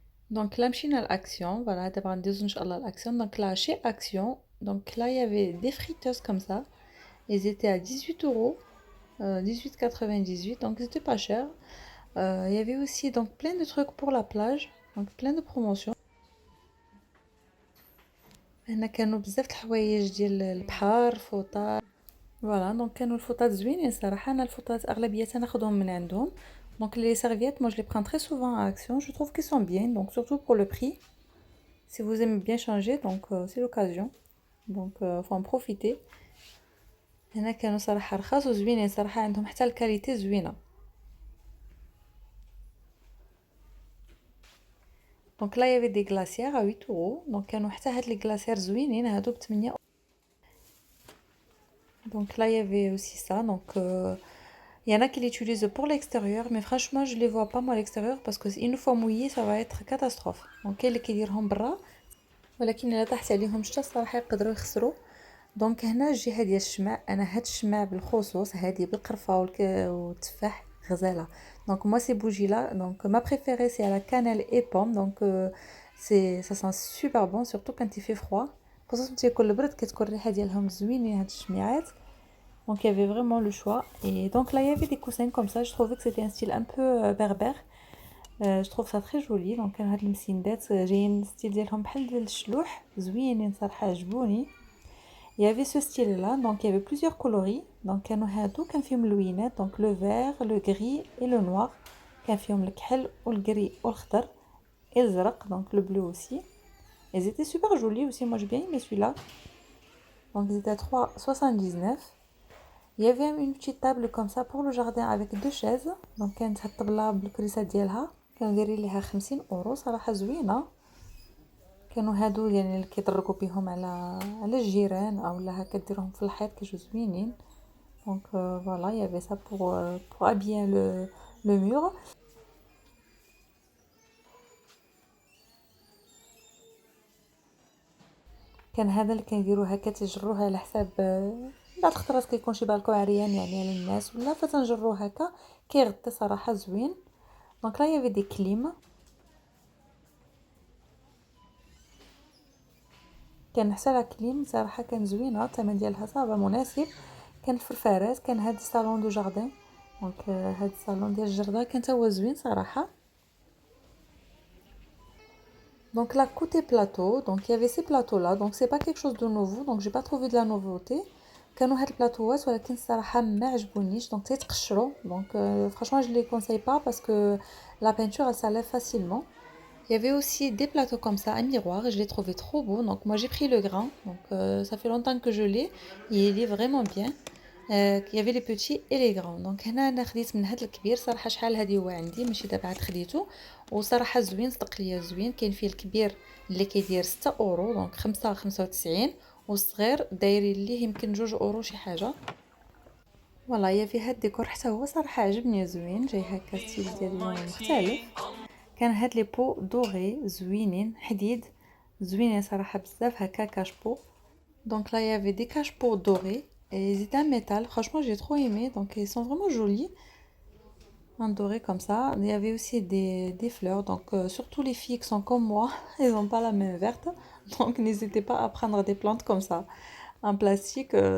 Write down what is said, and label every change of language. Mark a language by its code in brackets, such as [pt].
[fr] Donc là, [ar] مشينا [fr] l'Action, voilà, d'abord [ar] ندوزو إن شاء الله [fr] l'Action. Donc là, chez Action, donc là, il y avait des friteuses comme ça. Ils étaient à 18 euros, 18,98, donc c'était pas cher. Il y avait aussi donc plein de trucs pour la plage, donc plein de promotions. [ar] هنا كانوا بزاف د الحوايج ديال البحر فوطات. فوالا دونك كانوا الفوطات زوينين صراحه. انا الفوطات اغلبيتها ناخذهم من عندهم. [fr] دونك لي سيرفييت moi je les prends très souvent à Action, je trouve qu'ils sont bien, donc surtout pour le prix. Si vous aimez bien changer, donc c'est l'occasion, donc faut en profiter. [ar] هنا كانوا صراحه رخاص وزوينين صراحه، عندهم حتى الكاليتي زوينه. دونك لا يافي دي غلاسيير [fr] à 8 euros. [ar] دونك كانوا حتى هاد لي غلاسيير زوينين هادو ب 8. [fr] Donc là, il y avait aussi ça. Donc, il y en a qui l'utilisent pour l'extérieur, mais franchement, je les vois pas moi à l'extérieur parce que une fois mouillé, ça va être catastrophe. [ar] Donc, كاين اللي كيديرهم برا، ولكن إلا طاحت عليهم شتا الصراحة يقدروا يخسروا. دونك هنا الجهة ديال الشمع، أنا هاد الشمع بالخصوص هادي بالقرفة والتفاح غزالة. [fr] دونك moi ces bougies là, donc ma préférée c'est à la cannelle et pomme. Donc c'est ça sent super bon surtout quand il fait froid. [ar] خصوصا تيكون البرد كتكون الريحة ديالهم زوينين هاد الشميعات. [fr] Donc il y avait vraiment le choix. Et donc là il y avait des coussins comme ça. Je trouvais que c'était un style un peu berbère. Je trouve ça très joli. [ar] Donc هاد المسندات جايين ستيل ديالهم بحال ديال الشلوح زوينين صراحة عجبوني. [fr] Il y avait ce style là, donc il y avait plusieurs coloris. Donc [ar] كانوا هادو كان فيهم اللوينات, [fr] donc le vert, le gris et le noir. [ar] كان فيهم الكحل والجري والخضر et الزرق, [fr] donc le bleu aussi. Ils étaient super jolis aussi, moi j'ai bien aimé celui-là. Donc ils étaient à 3,79. Il y avait une petite table comme ça pour le jardin avec deux chaises. [ar] Donc كانت هاد الطبلة بالكريسة ديالها كانوا دايرين ليها 50 اورو صراحة زوينة. كانوا هادو يعني اللي كيضرقوا بهم على الجيران او لا هكا ديرهم في الحيط كيجيو زوينين. [fr] Donc voilà, il y avait ça pour habiller le mur. [ar] كان هذا اللي كنديروه هكا تجروه على حساب بعض الخطرات كيكون شي بالكو عريان يعني على الناس ولا فتنجروه هكا كيغطي صراحه زوين. دونك لا يافي دي كليم. كان حتى لا كليم صراحه كان زوينه، الثمن ديالها صافا مناسب. كان في الفراس كان هاد الصالون دو جاردن. دونك هاد الصالون ديال الجردة كان تا هو زوين صراحه. [fr] Donc là, côté plateau, donc il y avait ces plateaux là, donc c'est pas quelque chose de nouveau, donc j'ai pas trouvé de la nouveauté. [ar] كانوا هاد البلاطوات ولكن الصراحه ما عجبونيش دونك تيتقشروا. [fr] Donc franchement je les conseille pas parce que la peinture elle s'enlève facilement. Il y avait aussi des plateaux comme ça à miroir et je les trouvais trop beaux. Donc moi j'ai pris le grand, donc ça fait longtemps que je l'ai et il est vraiment bien. Il y avait les petits et les grands. [ar] Donc هنا انا خديت من هاد الكبير صراحه، شحال هادي هو عندي ماشي دابا عاد خديته وصراحه زوين، صدق ليا زوين. كاين فيه الكبير اللي كيدير 6 اورو دونك 5.95 والصغير دايرين ليه يمكن 2 اورو شي حاجه. فوالا يا في هاد الديكور حتى هو صراحه عجبني زوين، جاي هكا ستيل ديال اللون مختلف. كان هاد لي بو دوغي زوينين حديد زوينين صراحه بزاف هكا كاشبو. [fr] Donc là, il y avait des cache-pots dorés et ils étaient en métal. Franchement, j'ai trop aimé. Donc ils sont vraiment jolis, en doré comme ça. Il y avait aussi des fleurs. Donc surtout les filles qui sont comme moi, elles n'ont pas la main verte. Donc n'hésitez pas à prendre des plantes comme ça, en plastique.